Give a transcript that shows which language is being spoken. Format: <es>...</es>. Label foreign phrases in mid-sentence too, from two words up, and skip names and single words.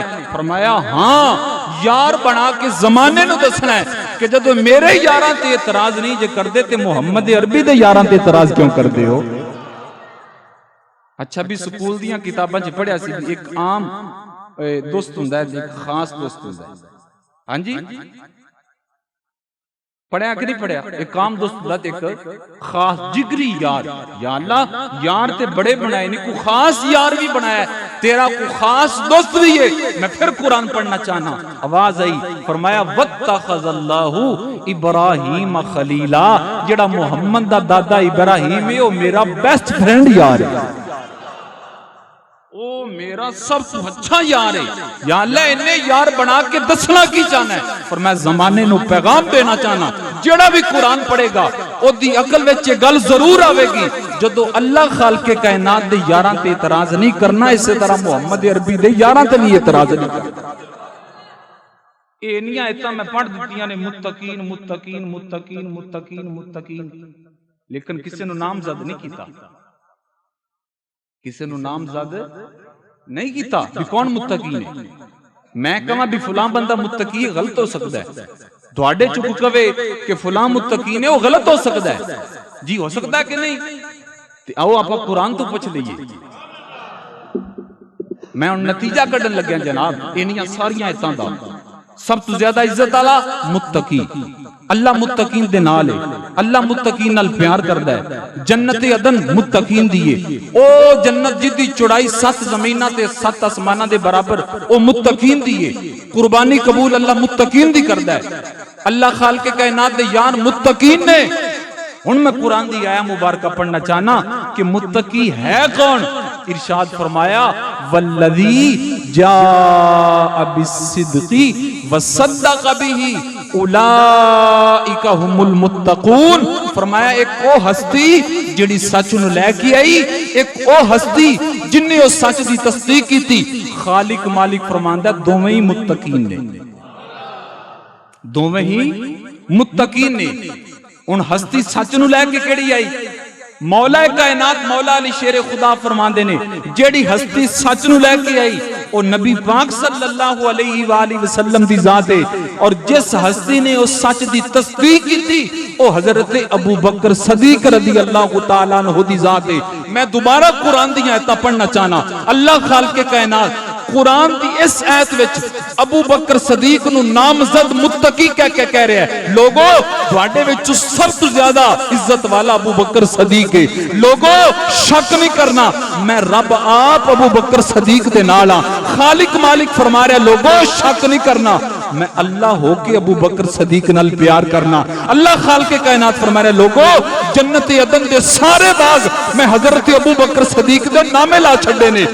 <pa>فرمایا ہاں یار بنا کے زمانے نوں دسنا ہے کہ جدوں میرے یاراں تے اعتراض نہیں جے کردے تے محمد عربی دے یاراں تے اعتراض کیوں کردے ہو? اچھا بھئی سکول دیاں کتاباں چ پڑھیا سی، ایک عام دوست ہوندا ہے، ایک خاص دوست ہوندا ہے. ہاں جی پڑھیا کہ نہیں پڑھیا? ایک کام دوست ایک خاص جگری یار.</pa> <ar>يا الله</ar> <pa>یار تے بڑے بنائے نے، کو خاص یار بھی بنایا، تیرا کو خاص دوست بھی ہے. میں فیر قرآن پڑھنا چاہنا۔ آواز آئی، فرمایا</pa> <ar>واتخذ الله إبراهيم خليلا.</ar> <pa>جیہڑا محمد دا دادا ابراہیم ہے وہ میرا</pa> <en>best friend</en> <pa>یار ہے، او میرا سب اچھا یار ہے.</pa> <ar>يا الله</ar> <pa>انہیں یار بنا کے دسنا کی چاہنا ہے. اور میں زمانے نوں پیغام دینا چاہنا، جیہڑا بھی قرآن پڑھے گا او دی عقل وچ گل ضرور آوے گی جدو اللہ خالق کائنات دے یاراں تے اعتراض نہیں کرنا، اسی طرح محمد عربی دے یاراں تے نہیں اعتراض نہیں کرنا۔ اے نہیں آیتاں میں پڑھ دیتیاں نے متقین متقین متقین متقین متقین، لیکن کسی نو نامزد نہیں کیتا، کسی نو نامزد نہیں کیتا بھی کون متقین ہے۔ میں کہاں بھی فلاں بندہ متقی ہے، غلط ہو سکتا ہے، تواڈے چ کوئی کہے کہ فلاں متقین ہے، وہ غلط ہو سکتا ہے، جی ہو سکتا ہے کہ نہیں؟ تے آؤ آپ قرآن تو پوچھ لئیے۔ میں ان نتیجہ کڈن لگیا جناب انہاں ساریاں آیتاں دا، سب تو زیادہ عزت والا متقی، اللہ متقین دے نال ہے، اللہ متقین نال پیار کردا ہے، جنت عدن متقین دی ہے، او جنت جدی چوڑائی 7 زمیناں تے 7 آسماناں دے برابر، او متقین دی ہے، قربانی قبول اللہ متقین دی کردا ہے، اللہ خالق کائنات دے یار متقین نے۔ ہن میں قرآن دی آیا مبارکہ پڑھنا چاہنا کہ متقی ہے کون؟</pa> <ar>ارشاد فرمایا والذی جاء بالصدق وصدق به اولئک هم المتقون۔</ar> <pa>فرمایا ایک او ہستی جڑی سچ نو لے کے آئی، ایک او ہستی جن نے او سچ دی تصدیق کی تھی، خالق مالک فرماندا دوویں ہی متقین نے، دوویں ہی متقین نے۔ ان ہستی سچ نو لے کے کیڑی آئی؟ مولا کائنات مولا علی شیر خدا فرماندے نے جیڑی ہستی سچ نو لے کے آئی او نبی پاک</pa> <ar>صلی اللہ علیہ وآلہ وسلم</ar> <pa>دی ذات ہے، اور جس ہستی نے اس سچ دی تصدیق کی تھی او حضرت ابو بکر صدیق</pa> <ar>رضی اللہ تعالیٰ عنہ</ar> <pa>دی ذات ہے۔ میں دوبارہ قرآن دی آیتاں پڑھنا چاہنا، اللہ خالق کائنات قرآن دی اس آیت وچ ابو بکر صدیق نو نامزد متقی کہہ رہا ہے۔ لوگو تواڈے وچ سب تو زیادہ عزت والا ابو بکر صدیق ہے، لوگو شک نہیں کرنا، میں رب آپ ابو بکر صدیق دے نال ہاں۔ خالق مالک فرما رہا ہے لوگو شک نہیں کرنا، میں اللہ ہو کے ابو بکر صدیق نال پیار کرنا۔ اللہ خالق کائنات فرما رہا ہے لوگو جنت عدن دے سارے باغ میں حضرت ابو بکر صدیق دے نامے لا چھڑے نے۔</pa>